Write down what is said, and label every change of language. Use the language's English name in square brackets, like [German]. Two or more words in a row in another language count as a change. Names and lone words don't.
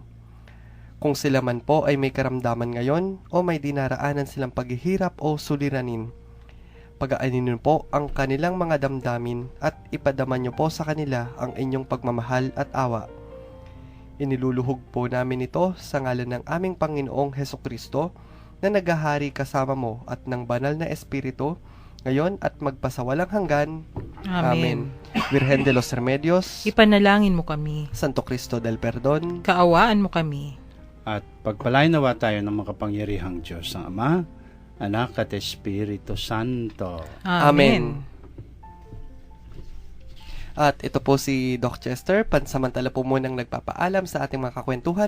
[Filipino] Kung sila man po ay may karamdaman ngayon o may dinaraanan silang paghihirap o suliranin, pagaanin niyo po ang kanilang mga damdamin at ipadama niyo po sa kanila ang inyong pagmamahal at awa. Iniluluhog po namin ito sa ngalan ng aming Panginoong Hesukristo na naghahari kasama mo at ng banal na Espiritu, ngayon at magpasawalang hanggan. Amen. Virgen de los Remedios, ipanalangin mo kami. Santo Cristo del Perdon, kaawaan mo kami. At pagpalain nawa tayo ng makapangyarihang Diyos, ang Ama, Anak at Espiritu Santo. Amen. At ito po si Doc Chester, pansamantala po munang nagpapaalam sa ating mga kakwentuhan.